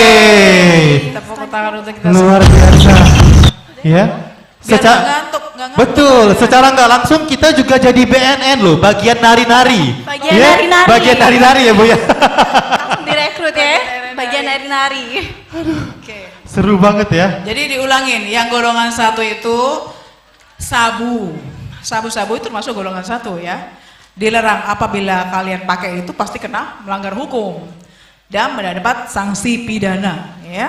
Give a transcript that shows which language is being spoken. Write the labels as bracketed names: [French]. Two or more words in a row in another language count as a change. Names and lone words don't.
[Indonesian] Tepuk tangan untuk kita Luar biasa. Ya. Biar nggak ngantuk, nggak ngantuk. Betul, secara nggak langsung kita juga jadi BNN loh, bagian nari-nari. Bagian Ya, nari-nari. Bagian nari-nari ya Bu ya. Langsung direkrut ya, bagian nari-nari. Oke. Seru banget ya. Jadi diulangin, yang golongan 1 itu sabu. Sabu-sabu itu termasuk golongan 1 ya. Dilarang apabila kalian pakai itu pasti kena melanggar hukum dan mendapat sanksi pidana ya.